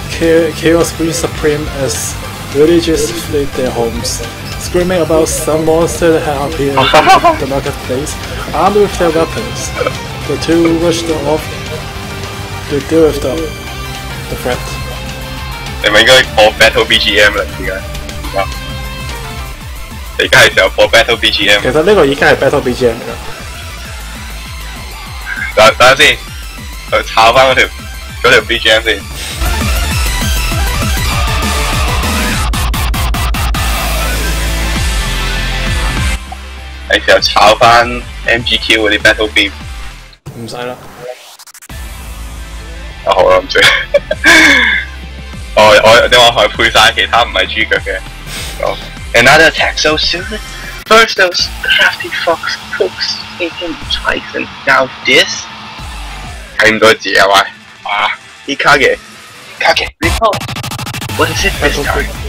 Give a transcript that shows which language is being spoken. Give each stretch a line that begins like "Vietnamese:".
English: Chaos reigns supreme as villagers fled their homes, screaming about some monster that had appeared in the marketplace, armed with their weapons. The two rushed off to deal with the threat.
Cantonese: 你咪應該播 battle BGM 啦，而家而家係時候播 battle BGM。其實呢個已經係 battle BGM 㗎。等下先，炒翻嗰條 BGM 先。係時候炒翻 MGQ 嗰啲 battle beam。唔使啦。啊好啦，唔知。我點解可以配晒其他唔係豬腳嘅？
English: 哦。Another attack so soon? First those crafty fox cooks taken twice and now this?
Cantonese: 睇唔到字啊喂！啊，
English: Ikage, report. What is it this time?